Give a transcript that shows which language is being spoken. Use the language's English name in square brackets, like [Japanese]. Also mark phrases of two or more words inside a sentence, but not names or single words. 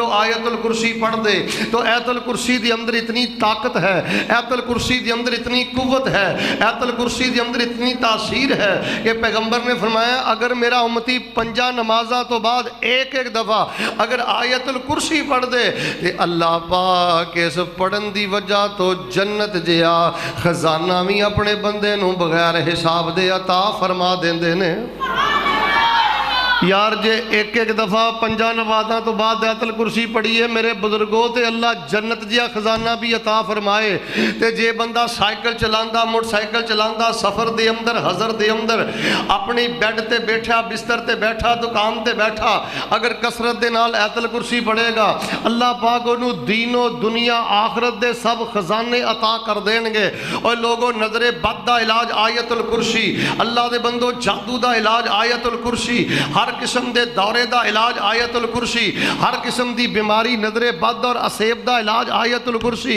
[Punjabi] وہ آیت الکرسی پڑھ دے تو آیت الکرسی دی اندر اتنی طاقت ہے، آیت الکرسی دی اندر اتنی قوت ہے، آیت الکرسی دی اندر اتنی تاثیر ہے کہ پیغمبر نے فرمایا اگر میرا امتی پنجا نمازاں تو بعد ایک ایک دفعہ اگر آیت الکرسی پڑھ دے کہ اللہ پاک اس پڑھن دی وجہ تو جنت جیا خزانہ بھی اپنے بندے نو بغیر حساب دے عطا فرما دیندے نے۔ یار جے ایک ایک دفعہ پنجا نمازاں تو بعد آیت الکرسی پڑھیے میرے بزرگوں تے اللہ جنت جیا خزانہ بھی عطا فرمائے۔ تے جے بندہ سائیکل چلاندا، موٹر سائیکل چلاندا، سفر دے اندر، حضر دے اندر، اپنی بیڈ تے بیٹھا، بستر تے بیٹھا، دکان تے بیٹھا، اگر کثرت دے نال آیت الکرسی پڑھے گا اللہ پاک انہوں دین و دنیا آخرت دے سب خزانے عطا کر دیں گے۔ اور لوگوں نظر بد دا علاج آیت الکرسی، اللہ دے بندوں جادو دا علاج آیت الکرسی، ہر قسم دے دورے دا علاج آیت الکرسی، ہر قسم دی بیماری نظر بد اور اسیب دا علاج آیت الکرسی۔